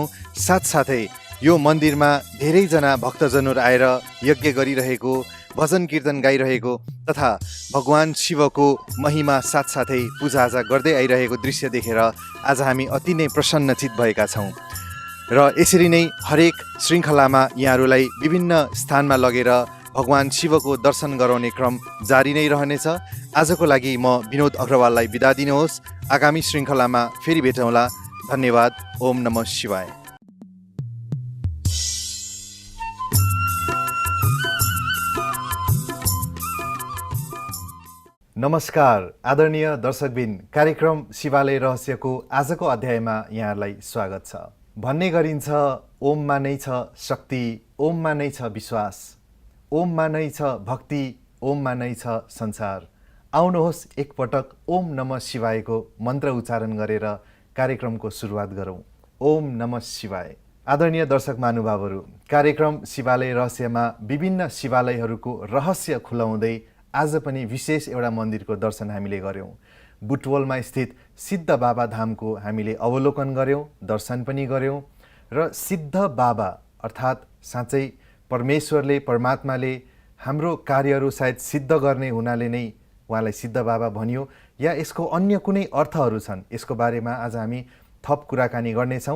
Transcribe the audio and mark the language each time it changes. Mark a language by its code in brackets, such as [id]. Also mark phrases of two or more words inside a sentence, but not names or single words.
[ne] साथसाथै यो मन्दिरमा धेरैजना भक्तजनहरू आएर यज्ञ गरिरहेको, भजन कीर्तन गाइरहेको तथा भगवान शिवको महिमा साथसाथै पूजाआजा गर्दै आइरहेको दृश्य देखेर आज हामी अति नै प्रसन्नचित भएका छौँ। र यसरी नै हरेक श्रृङ्खलामा यहाँहरूलाई विभिन्न स्थानमा लगेर भगवान शिवको दर्शन गराउने क्रम जारी नै रहनेछ। आजको लागि म विनोद अग्रवाललाई बिदा दिनुहोस्। आगामी श्रृङ्खलामा फेरि भेटौँला। धन्यवाद। [sa] ओम नमः शिवाय। [ne] नमस्कार आदरणीय दर्शकबिन, कार्यक्रम शिवालय रहस्यको आजको अध्यायमा यहाँहरूलाई स्वागत छ। भन्ने गरिन्छ ओममा नै छ शक्ति, ओममा नै छ विश्वास, ओममा नै छ भक्ति, ओममा नै छ संसार। आउनुहोस् एकपटक [sa] ओम नमः शिवायको [ne] मन्त्र उच्चारण गरेर कार्यक्रमको सुरुवात गरौँ। [sa] ओम नमः शिवाय। [ne] आदरणीय दर्शक महानुभावहरू, कार्यक्रम शिवालय रहस्यमा विभिन्न शिवालयहरूको रहस्य खुलाउँदै आज पनि विशेष एउटा मन्दिरको दर्शन हामीले गऱ्यौँ। बुटवलमा स्थित सिद्ध बाबा धामको हामीले अवलोकन गऱ्यौँ, दर्शन पनि गऱ्यौँ। र सिद्ध बाबा अर्थात् साँच्चै परमेश्वरले, परमात्माले हाम्रो कार्यहरू सायद सिद्ध गर्ने हुनाले नै उहाँलाई सिद्ध बाबा भनियो, या यसको अन्य कुनै अर्थहरू छन्, यसको बारेमा आज हामी थप कुराकानी गर्नेछौँ।